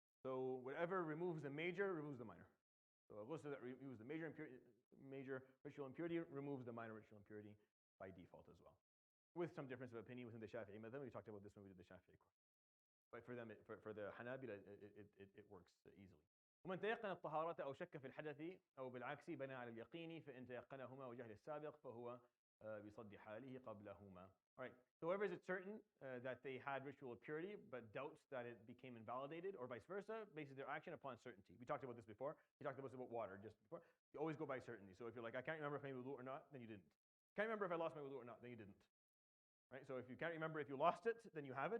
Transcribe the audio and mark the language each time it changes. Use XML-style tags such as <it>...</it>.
<en>So whatever removes the major removes the minor. So a ghusl that removes the major ritual impurity removes the minor ritual impurity by default as well, with some difference of opinion within the Shafi'i madhab. We talked about this when we did the Shafi'i course. But for them, for the Hanabila, it works easily.</en> <ar>ومن تيقن الطهارة أو شك في الحدث أو بالعكس بنى على اليقين فإن تيقنهما وجهل السابق فهو بصد حاله قبلهما.</ar> <en>All right. So whoever is certain that they had ritual purity but doubts that it became invalidated, or vice versa, bases their action upon certainty. We talked about this before. We talked about water just before. You always go by certainty. So if you're like, I can't remember if I made wudu or not, then you didn't. Can't remember if I lost my wudu or not, then you didn't. Right? So if you can't remember if you lost it, then you have it.</en>